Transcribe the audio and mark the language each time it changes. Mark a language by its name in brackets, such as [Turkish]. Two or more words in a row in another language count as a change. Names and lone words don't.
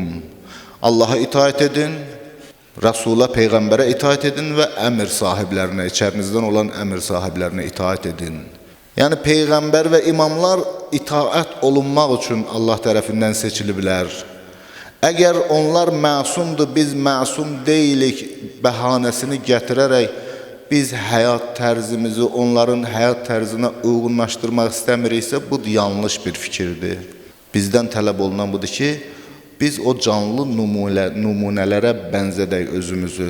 [Turkish] Allah'a itaat edin, Resul'a, peygambere itaat edin ve emir sahiplerine, içerinizden olan emir sahiplerine itaat edin. Yani peygamber ve imamlar itaat olunmak için Allah tarafından seçiliblər. [Azerbaijani] Eğer onlar məsumdur, biz məsum deyilik bəhanəsini gətirərək biz həyat tərzimizi onların həyat tərzinə uyğunlaşdırmaq istəmiriksə, bu yanlış bir fikirdir. Bizdən tələb olunan budur ki, biz o canlı nümunələrə bənzədək özümüzü.